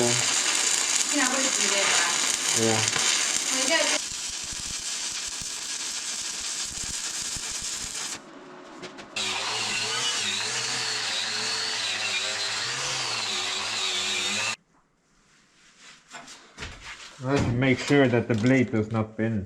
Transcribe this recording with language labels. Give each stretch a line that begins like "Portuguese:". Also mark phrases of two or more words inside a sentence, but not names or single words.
Estonian: Sina koristasid eile või? Jah. Ma ei tea.
English: Let's make sure that the blade does not bend.